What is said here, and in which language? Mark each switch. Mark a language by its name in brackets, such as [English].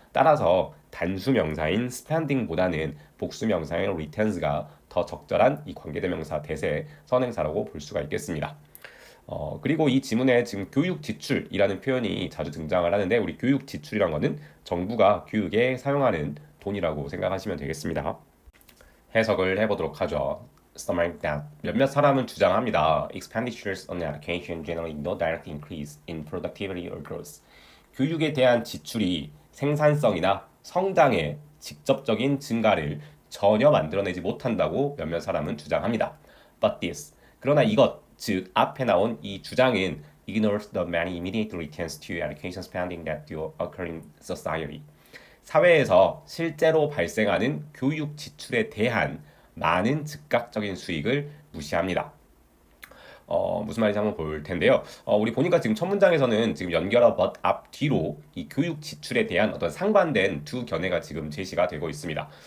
[Korean] 따라서 단수 명사인 spending보다는 복수 명사인 returns가 더 적절한 이 관계대명사 대세 선행사라고 볼 수가 있겠습니다. 그리고 이 지문에 지금 교육 지출이라는 표현이 자주 등장을 하는데 우리 교육 지출이란 거는 정부가 교육에 사용하는 돈이라고 생각하시면 되겠습니다. 해석을 해보도록 하죠. [English] Some that [Korean] 몇몇 사람은 주장합니다. [English] Expenditures on education generally no direct increase in productivity or growth. [Korean] 교육에 대한 지출이 생산성이나 성장의 직접적인 증가를 전혀 만들어내지 못한다고 몇몇 사람은 주장합니다. [English] But this, [Korean] 그러나 이것, 즉 앞에 나온 이 주장은 [English] ignores the many immediate returns to education spending that do occur in society. [Korean] 사회에서 실제로 발생하는 교육 지출에 대한 많은 즉각적인 수익을 무시합니다. 무슨 말인지 한번 볼 텐데요. 우리 보니까 지금 첫 문장에서는 지금 연결어 but 앞 뒤로 이 교육 지출에 대한 어떤 상반된 두 견해가 지금 제시가 되고 있습니다.